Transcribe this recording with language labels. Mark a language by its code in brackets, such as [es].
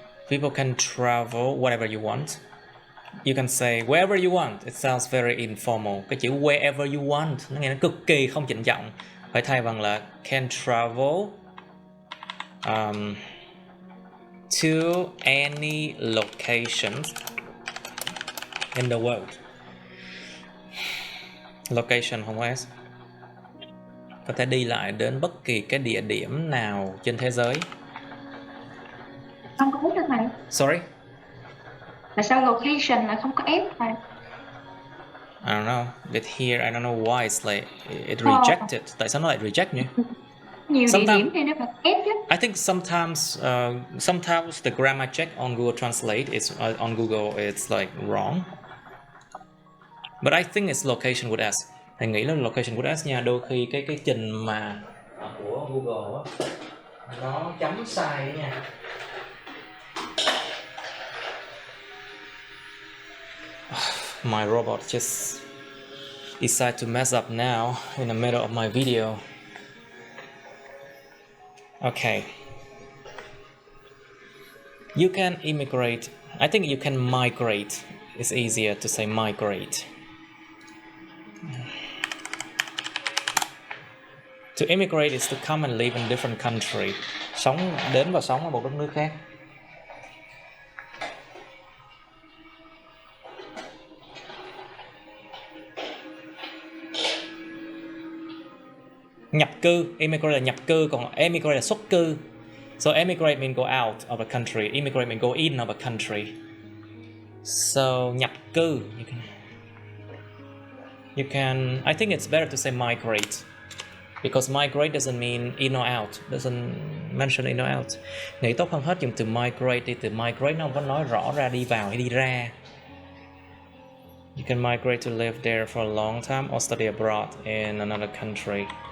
[en] People can travel whatever you want. You can say wherever you want. It sounds very informal. [vi] Cái chữ [en] wherever you want [vi] nó nghe nó cực kỳ không trịnh trọng. Phải thay bằng là [en] can travel to any location in the world. [vi] Location không có S. Có thể đi lại đến bất kỳ cái địa điểm nào trên thế giới. Không có S được này. [en] Sorry? [vi] Tại sao location lại không có S này? [en] I don't know. But here I don't know why it's like it rejected. [vi] Tại sao nó lại reject nhỉ? Nhiều địa [en] Sometimes [vi] điểm thì nó phải ép chứ. [en] I think sometimes the grammar check on Google Translate is on Google it's like wrong. But I think it's location with S. [vi] Thầy nghĩ là [en] location with S [vi] nha. Đôi khi cái trình mà của Google á, nó chấm sai đấy nha. [en] My robot just decided to mess up now in the middle of my video. Okay. You can immigrate. I think you can migrate. It's easier to say migrate. To immigrate is to come and live in different country. [vi] Đến và sống ở một đất nước khác. Nhập cư, immigrate là nhập cư, còn emigrate là xuất cư. [en] So emigrate means go out of a country, immigrate means go in of a country. So nhập cư, you can I think it's better to say migrate, because migrate doesn't mean in or out, doesn't mention in or out. [vi] Nghĩ tốt hơn hết dùng từ migrate đi, từ migrate nó không có nói rõ ra đi vào hay đi ra. [en] You can migrate to live there for a long time or study abroad in another country.